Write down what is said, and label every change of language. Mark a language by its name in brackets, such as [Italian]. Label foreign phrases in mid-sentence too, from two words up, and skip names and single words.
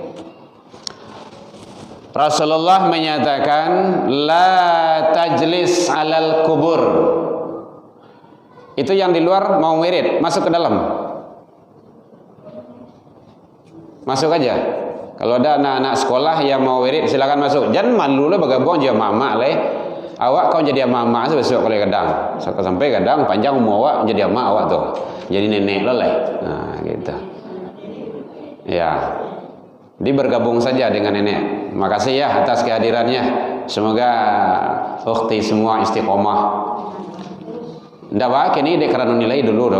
[Indonesian] Rasulullah menyatakan [Arabic] la tajlis alal kubur. [Indonesian] Itu yang di luar mau wirid, masuk ke dalam. Masuk aja. Kalau ada anak-anak sekolah yang mau wirid silakan masuk. Jangan malu lah bergabung jadi mama lah. [Minangkabau] Awak kau jadi mama besok kalau kadang. Sampai kadang panjang umur awak jadi mama awak tuh. [Indonesian] Jadi nenek lah. Nah, gitu. Ya. Jadi bergabung saja dengan nenek. Makasih ya atas kehadirannya. Semoga ukhti semua istiqomah. [Minangkabau] Ndak apa kini dek kerana nilai dulu doh.